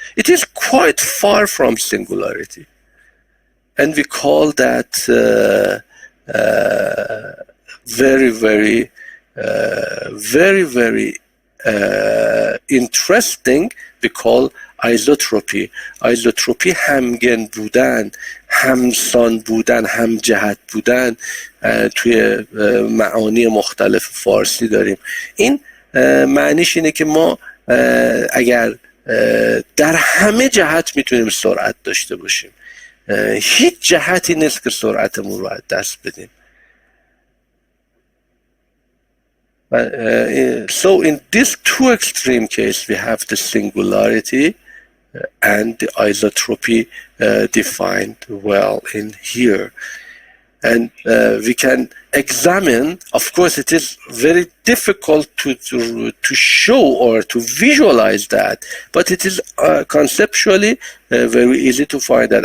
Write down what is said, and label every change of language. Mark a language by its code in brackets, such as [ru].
[en] It is quite far from singularity. And we call that very, very interesting. We call isotropy. [fa] ایزوتروپی همگن بودن، همسان بودن، همجهت بودن توی معانی مختلف فارسی داریم. این معنیش اینه که ما اگر در همه جهت میتونیم سرعت داشته باشیم، هیچ جهتی نیست که سرعتمون رو از دست بدیم. [en] So in this two extreme case, we have the singularity and the isotropy defined well in here. And we can examine, of course it is very difficult to show or to visualize that, but it is conceptually very easy to find that.